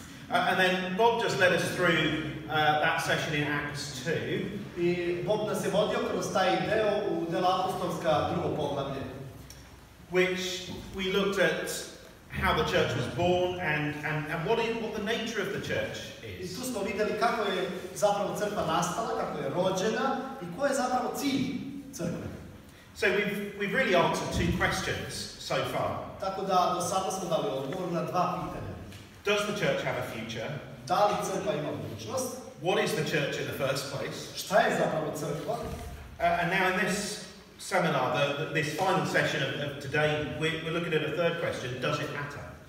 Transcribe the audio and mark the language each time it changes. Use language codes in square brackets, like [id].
[en] And then Bob just led us through that session in Acts 2. [sr] I Bob nas je vodio kroz taj deo u dela apostolska drugo poglavlje. [en] Which we looked at how the church was born and what the nature of the church [sr] I [en] is. [sr] tu smo vidjeli kako je zapravo crkva nastala, kako je rođena i koji je zapravo cilj crkve. [en] So we've really answered two questions so far. [sr] Tako da do sada smo dali odgovor na dva pitanja. [en] Does the church have a future? [sr] Da li crkva ima budućnost? [en] What is the church in the first place? [sr] Šta je zapravo crkva? [en] And now in this seminar, this final session of today, we're looking at a third question, does it matter?